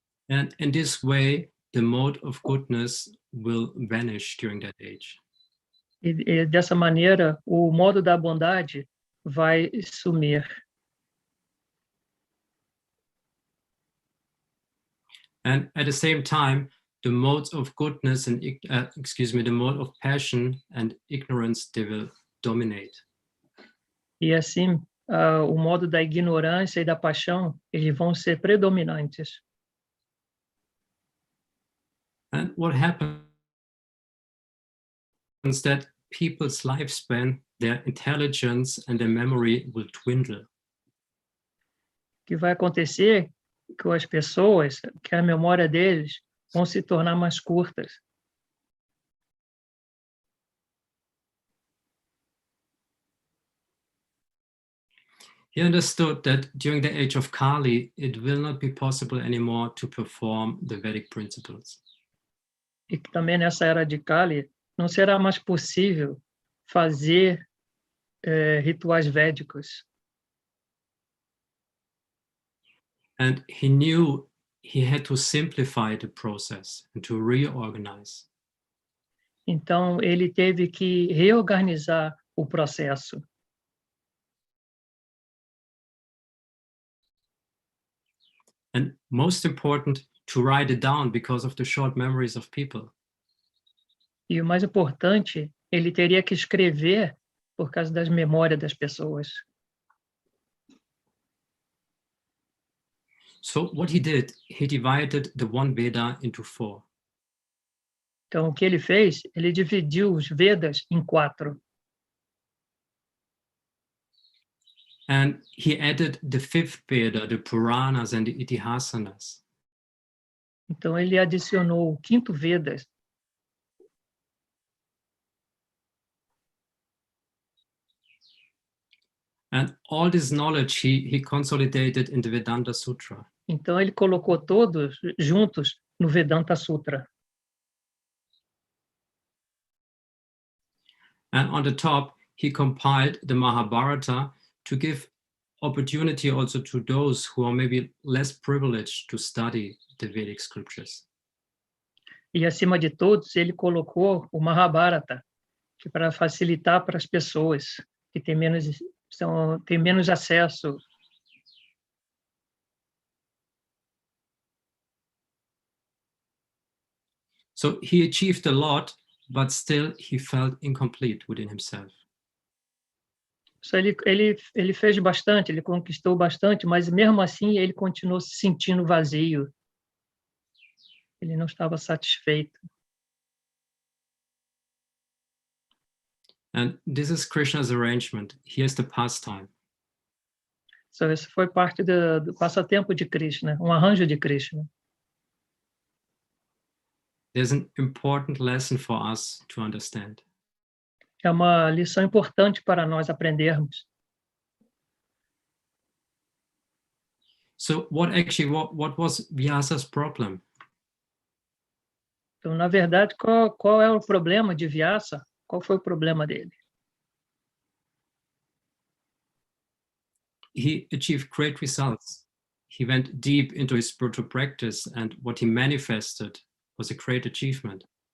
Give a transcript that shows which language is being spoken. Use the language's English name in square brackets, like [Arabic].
[English] And in this way, the mode of goodness will vanish during that age. [Portuguese] E dessa maneira, o modo da bondade vai sumir. [English] And at the same time, the modes of goodness and the mode of passion and ignorance, they will dominate. [Portuguese] E assim, o modo da ignorância e da paixão, eles vão ser predominantes. [English] And what happens is that people's lifespan, their intelligence and their memory will dwindle. [Portuguese] O que vai acontecer com as pessoas, que a memória deles vão se tornar mais curtas. [English] He understood that during the age of Kali, it will not be possible anymore to perform the Vedic principles. [Portuguese] E que também nessa era de Kali não será mais possível fazer rituais védicos. [English] And he knew he had to simplify the process and to reorganize. [Portuguese] Então, ele teve que reorganizar o processo. [English] And most important, to write it down because of the short memories of people. [Portuguese] E o mais importante, ele teria que escrever por causa das memórias das pessoas. [English] So what he did, he divided the one Veda into 4. [Portuguese] Então, o que ele fez? Ele dividiu os Vedas em 4. [English] And he added the 5th Veda, the Puranas and the Itihasanas. [Portuguese] Então, ele adicionou o 5º Vedas. [English] And all this knowledge he consolidated in the Vedanta Sutra. [Portuguese] Então, ele colocou todos juntos no Vedanta Sutra. [English] And on the top, he compiled the Mahabharata to give opportunity also to those who are maybe less privileged to study the Vedic scriptures. [Portuguese] E, acima de todos, ele colocou o Mahabharata, que para facilitar para as pessoas que têm menos acesso. [English] So he achieved a lot, but still he felt incomplete within himself. [Portuguese] Só ele fez bastante, ele conquistou bastante, mas mesmo assim ele continuou se sentindo vazio. Ele não estava satisfeito. [English] And this is Krishna's arrangement. Here's the pastime. [Portuguese] So, isso foi parte do passatempo de Krishna, um arranjo de Krishna. [English] There's an important lesson for us to understand. [Portuguese] É uma lição importante para nós aprendermos. [English] So what was Vyasa's problem? [Portuguese] Então, na verdade, qual é o problema de Vyasa? Qual foi o problema dele? [English] He achieved great results. He went deep into his spiritual practice, and what he manifested was a great achievement.